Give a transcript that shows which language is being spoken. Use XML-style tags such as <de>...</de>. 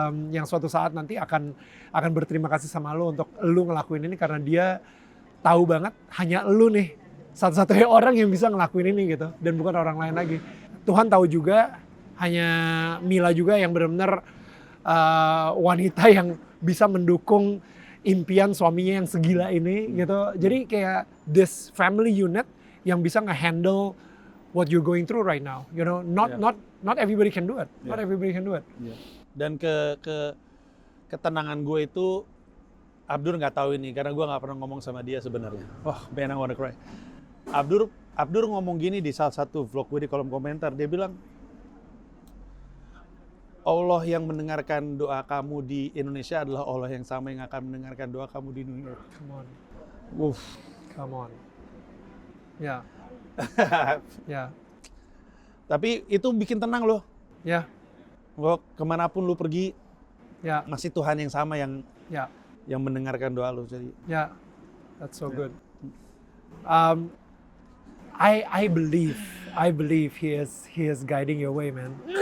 <id>Yang suatu saat nanti akan berterima kasih sama lo untuk lo ngelakuin ini karena dia tahu banget hanya lo nih satu-satunya orang yang bisa ngelakuin ini gitu dan bukan orang lain lagi. Tuhan tahu juga hanya Mila juga yang benar-benar wanita yang bisa mendukung impian suaminya yang segila ini gitu. Jadi kayak</id> <en>this family unit</en> <id>yang bisa nge-handle</id> <en>what you're going through right now. You know, not everybody can do it. Not everybody can do it.</en> <id>Dan ketenangan gue itu, Abdur nggak tahu ini karena gue nggak pernah ngomong sama dia sebenarnya.</id> <en>Man, I wanna cry.</en> <id>Abdur ngomong gini di salah satu vlog gue di kolom komentar, dia bilang, Allah yang mendengarkan doa kamu di Indonesia adalah Allah yang sama yang akan mendengarkan doa kamu di New York.</id> <en>Come on. Come on. Ya. Ya.</en> <id>Tapi itu bikin tenang loh. Ya. Lo kemanapun lu pergi, ya masih Tuhan yang sama yang mendengarkan doa lu. Jadi.</id> <en>Ya. That's so good. I believe he is guiding your way, man.</en>